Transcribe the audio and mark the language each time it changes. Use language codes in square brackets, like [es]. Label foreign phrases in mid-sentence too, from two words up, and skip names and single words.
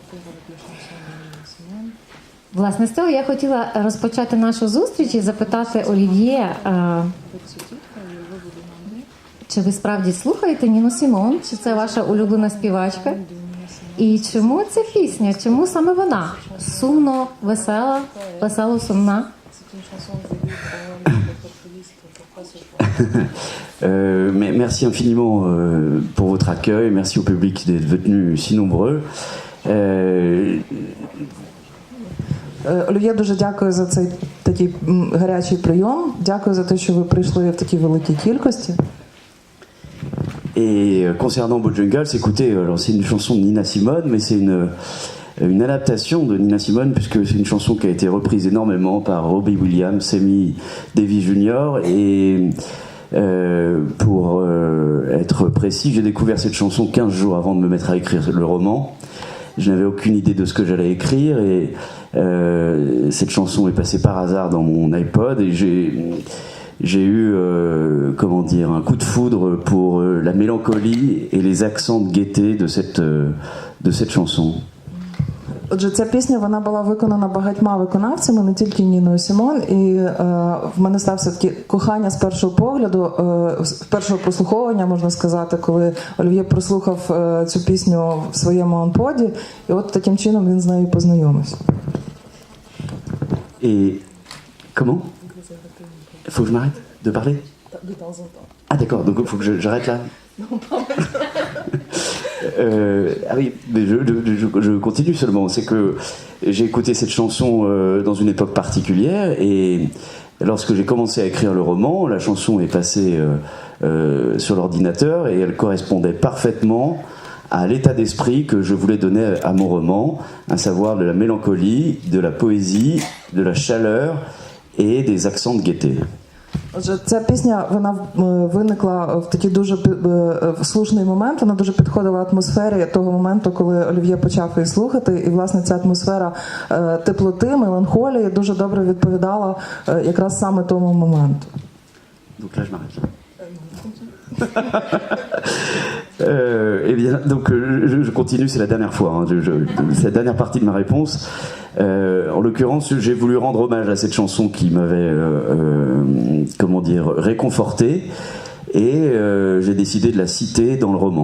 [uk] Власне, з цього я хотіла розпочати нашу зустріч і запитати Олів'є, чи ви справді слухаєте Ніну Сімон, чи це ваша улюблена співачка? І чому ця пісня, чому саме вона? Сумно, весела, весело-сумна? [fr] Merci infiniment pour votre accueil, merci au public d'être venu si nombreux. [uk] Олів'є, дуже дякую за цей такий гарячий прийом. Дякую за те, що ви прийшли в такій великій кількості. [fr] Et concernant Bojangles, écoutez, alors c'est une chanson de Nina Simone, mais c'est une adaptation de Nina Simone, puisque c'est une chanson qui a été reprise énormément par Robbie Williams, Sammy Davis Jr. Et pour être précis, j'ai découvert cette chanson 15 jours avant de me mettre à écrire le roman. Je n'avais aucune idée de ce que j'allais écrire, et cette chanson est passée par hasard dans mon iPod, et j'ai eu comment dire, un coup de foudre pour la mélancolie et les accents de gaieté de cette chanson. [uk] Отже, ця пісня, вона була виконана багатьма виконавцями, не тільки Ніною Сімон, і в мене стався таке кохання з першого погляду, з першого прослуховування, можна сказати, коли Олів'є прослухав цю пісню в своєму онподі, і от таким чином він з нею познайомився. [fr] Et comment? Faut que je m'arrête de parler? De temps en temps. Ah d'accord, donc il faut que j'arrête là? Non, pas ah oui, mais je continue seulement. C'est que j'ai écouté cette chanson dans une époque particulière, et lorsque j'ai commencé à écrire le roman, la chanson est passée sur l'ordinateur, et elle correspondait parfaitement à l'état d'esprit que je voulais donner à mon roman, à savoir de la mélancolie, de la poésie, de la chaleur et des accents de gaieté. [uk] Отже, ця пісня вона виникла в такий дуже слушний момент. Вона дуже підходила атмосфері того моменту, коли Олів'є почав її слухати. І, власне, ця атмосфера теплоти, меланхолії дуже добре відповідала якраз саме тому моменту. [fr] Donc là, je m'arrête là. Eh bien, donc je continue, c'est la dernière fois, hein, c'est la dernière partie de ma réponse. En l'occurrence, j'ai voulu rendre hommage à cette chanson qui m'avait, comment dire, réconforté, et j'ai décidé de la citer dans le roman.